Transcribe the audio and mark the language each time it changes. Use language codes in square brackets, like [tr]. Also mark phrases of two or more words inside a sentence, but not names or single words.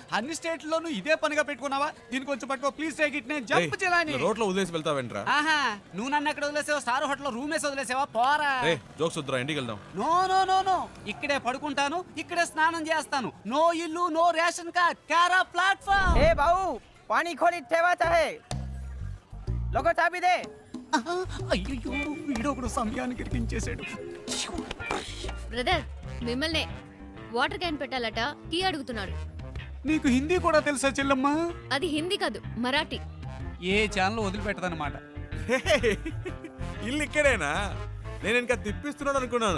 [te] అన్ని స్టేట్లోనూ ఇదే పనిగా పెట్టుకున్నావా? దీని కొంచెం పట్టుకో ప్లీజ్, [en] take it. [te] నేను జంప్ చేయాలని. రోడ్లో వదిలేసి వెళ్తావేంట్రా? ఆహా, నువ్వు నన్ను ఎక్కడ వదిలేసావా? స్టార్ హోటల్ రూమ్ వేసి వదిలేసావా? పోరా. రే జోక్స్ వద్దురా, ఇంటికి వెళ్దాం. [en] no no no no, [te] ఇక్కడే పడుకుంటాను, ఇక్కడే స్నానం చేస్తాను. నో ఇల్లు, నో [en] ration card, [te] కారా ప్లాట్ఫామ్. [mr] ए भाऊ, पाणी खोलीत ठेवायचं आहे. लोक चाबी दे. [te] అయ్యో, వీడొకడు సమయానికి ఇరికించేశాడు. బ్రదర్ మిమ్మల్ని వాటర్ క్యాన్ పెట్టాలట, టీ అడుగుతున్నాడు. నీకు హిందీ కూడా తెలుసా చెల్లమ్మా? అది హిందీ కాదు, మరాఠీ. ఏ ఛానల్ వదిలిపెట్టదన్నమాట. ఇల్లు ఇక్కడేనా? నేను ఇంకా తిప్పిస్తున్నాడు అనుకున్నాను.